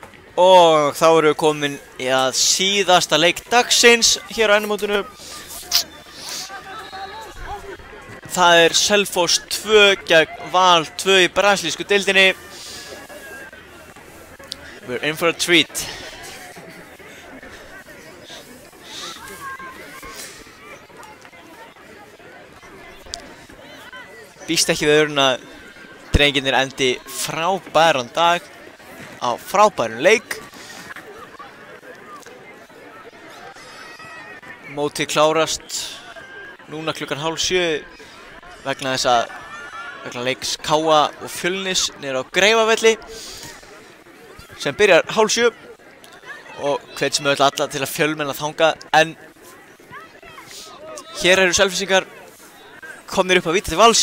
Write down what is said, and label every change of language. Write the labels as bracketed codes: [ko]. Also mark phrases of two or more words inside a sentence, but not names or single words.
[is] Og þá erum við komin í að síðasta leik dagsins hér á ennumótinu. Það er Selfoss 2 gegn Val 2 í brasilísku deildinni. [en] We're in for a treat. [is] Býst ekki við öðrun að drengirnir endi frábæran dag á frábærum leik. Mótið klárast núna klukkan 6:30 vegna þess að vegna leiks Káa og Fjölnis niður á Greifavelli sem byrjar 6:30 og hvet sem öll alla til að fjölmenna þanga, en hér eru Selfyssingar komnir upp að víta til Vals.